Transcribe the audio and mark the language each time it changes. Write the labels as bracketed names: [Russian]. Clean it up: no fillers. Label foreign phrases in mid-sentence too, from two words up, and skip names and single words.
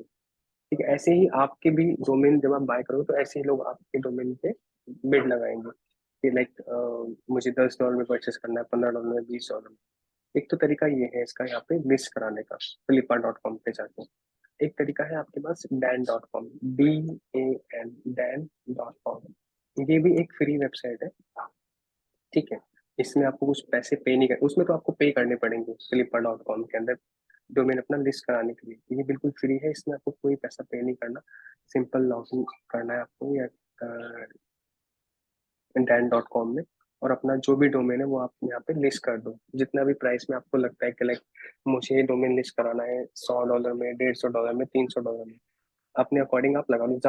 [Hindi] ठीक है, ऐसे ही आपके भी डोमेन जब आप बाय करोगे तो ऐसे ही लोग आपके डोमेन पे बिड लगाएंगे कि लाइक मुझे $10 में परचेस करना है, $15 में, $20 में। एक तो तरीका ये है इसका यहाँ पे लिस्ट कराने का, flippa.com पे जाके। एक तरीका है आपके पास dan.com, DAN, dan.com। ये भी एक फ्री वेबसाइट है। ठीक है, इसमें आपको कुछ पैसे पे नहीं कर, उसमें तो आपको पे करने पड़ेंगे flippa.com के अंदर डोमेन अपना लिस्ट कराने के लिए। ये बिल्कुल फ्री है, इसमें आपको कोई पैसा पे नहीं करना। [English] simple login [Hindi] करना है आपको या dan.com में, और अपना जो भी डोमेन है वो आप यहाँ पे लिस्ट कर दो, जितना भी प्राइस में आपको लगता है कि लाइक मुझे ये डोमेन लिस्ट कराना है $100 में, $150 में, $300 में, अपने अकॉर्डिंग आप लगा लो।